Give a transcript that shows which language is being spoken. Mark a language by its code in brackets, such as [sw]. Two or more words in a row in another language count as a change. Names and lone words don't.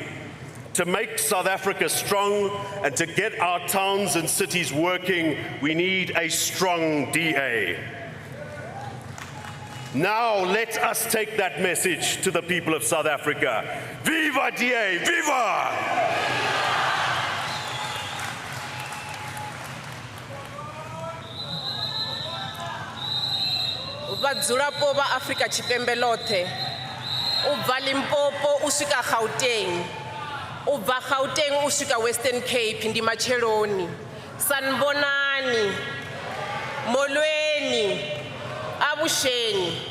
[en] To make South Africa strong and to get our towns and cities working, we need a strong DA. Now let us take that message to the people of South Africa. Viva DA, viva! [ve] Vhadzulapo va Afrika Tshipembe ḽoṱhe, u bva Limpopo u swika Gauteng, u bva Gauteng u swika Western Cape ndi matsheloni, [zu] Sanbonani, Molweni, Abusheni.